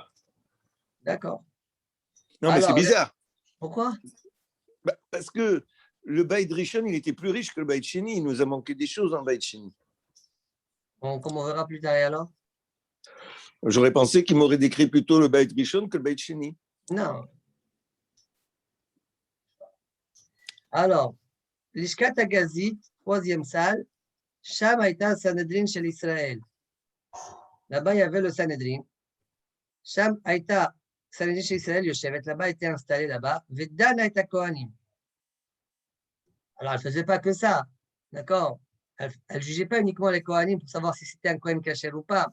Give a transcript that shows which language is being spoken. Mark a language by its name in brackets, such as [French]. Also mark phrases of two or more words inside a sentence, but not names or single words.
[French] d'accord. Non, mais c'est bizarre. Pourquoi? Parce que le Beit Rishon, il était plus riche que le Beit Sheni. Il nous a manqué des choses dans le Beit Sheni. Bon, comme on verra plus tard, alors? J'aurais pensé qu'il m'aurait décrit plutôt le Beit Rishon que le Beit Sheni. Non. Alors, l'Ishkat Agazit, 3e salle, [Hebrew] Sham Haïta Sanhedrin [French] chez l'Israël. Là-bas, il y avait le Sanhedrin. [Hebrew] Sham Haïta Sanhedrin [French] chez l'Israël, [Hebrew] Yoshevet, [French] là-bas, était installé là-bas. [Hebrew] Vedan Haïta Kohanim. [French] Alors, elle ne faisait pas que ça, d'accord? Elle ne jugeait pas uniquement les Kohanim pour savoir si c'était un [Hebrew] Kohen Kasher [French] ou pas.